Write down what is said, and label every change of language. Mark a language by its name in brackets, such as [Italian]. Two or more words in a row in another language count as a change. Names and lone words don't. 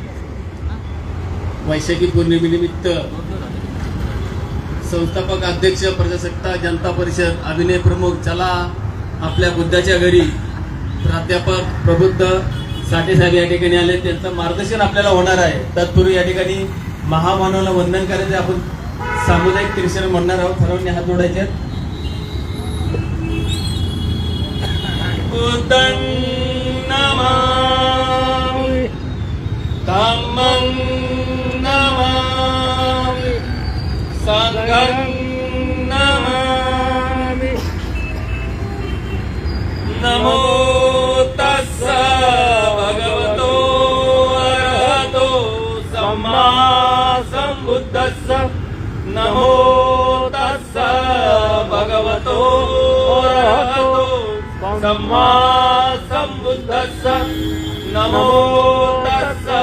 [Marathi] वैशाखी पौर्णिमेनिमित्त संस्थापक अध्यक्ष प्रजासत्ताक जनता परिषद अभिनय प्रमुख चला आपल्या बुद्धाच्या घरी प्राध्यापक प्रबुद्ध साठे साहेब या ठिकाणी आले. त्यांचं मार्गदर्शन आपल्याला होणार आहे. तत्पूर्वी या ठिकाणी महामानवाला वंदन करायचे. आपण सामुदायिक तीर्थक्षण म्हणणार आहोत. सर्वांनी हात जोडायचे. [Pali] बुद्धं नमामि धम्मं नमामि संघं नमामि नमो तस्सा भगवतो अरहतो सम्मा सम्बुद्धस्सा नमो तस्सा भगवतो अरहतो सम्मा सम्बुद्धस्सा नमो तस्सा